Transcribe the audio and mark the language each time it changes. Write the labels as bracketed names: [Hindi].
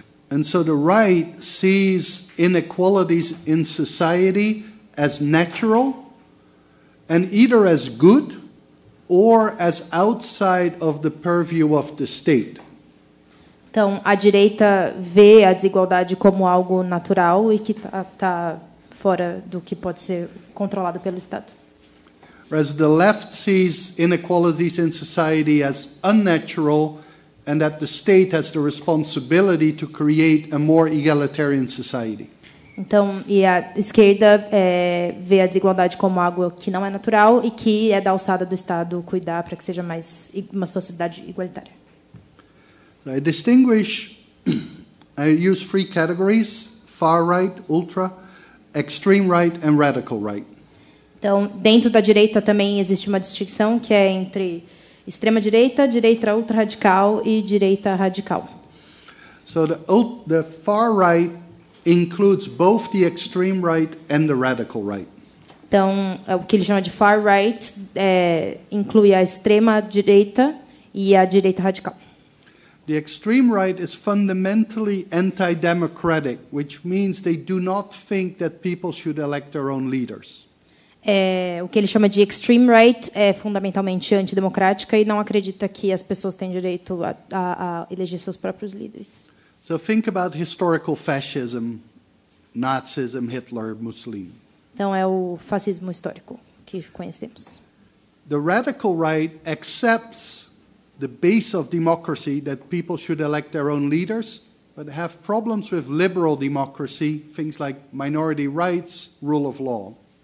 [English] And so the right sees inequalities in society as natural and either as good or as outside of the purview of the state. [Portuguese] Então, a direita vê a desigualdade como algo natural e que está fora do que pode ser controlado pelo Estado. [English] Whereas the left sees inequalities in society as unnatural and that the state has the responsibility to create a more egalitarian society. [Portuguese] Então, e a esquerda vê a desigualdade como algo que não é natural e que é da alçada do Estado cuidar para que seja mais uma sociedade igualitária. [English] I distinguish, I use 3 categories: far right, ultra, extreme right and radical right. [Portuguese] Então, dentro da direita também existe uma distinção que é entre extrema-direita, direita ultra-radical e direita radical. [English] So the far right includes both the extreme right and the radical right. [Portuguese] Então, o que ele chama de far right inclui a extrema direita e a direita radical. [English] The extreme right is fundamentally anti-democratic, which means they do not think that people should elect their own leaders. [Portuguese] O que ele chama de extreme right é fundamentalmente antidemocrática e não acredita que as pessoas têm direito a eleger seus próprios líderes. [English] So think about historical fascism, Nazism, Hitler, Mussolini. [Portuguese] Então, é o fascismo histórico que conhecemos. [English] The radical right accepts the base of democracy, that people should elect their own leaders, but have problems with liberal democracy, things like minority rights, rule of law.